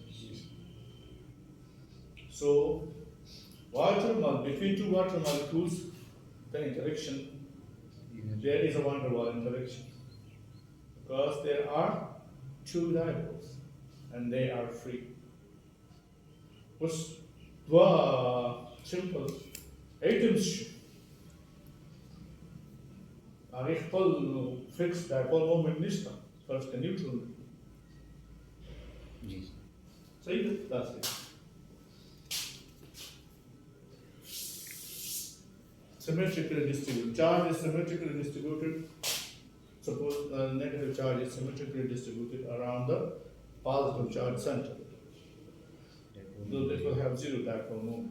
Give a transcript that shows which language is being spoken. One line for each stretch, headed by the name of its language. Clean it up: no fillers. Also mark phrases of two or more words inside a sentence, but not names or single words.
English: So, between two water molecules, the interaction, there is a van der Waals interaction. Because there are two dipoles and they are free. What's simple atoms
Pashto: هغه خپل فکس
English: dipole moment
Pashto: نشته فرض کړه نیوټرل जी صحیح ده داسې
English: symmetrically distributed charge is symmetrically distributed suppose the negative charge is symmetrically distributed around the positive charge center so it will have zero dipole moment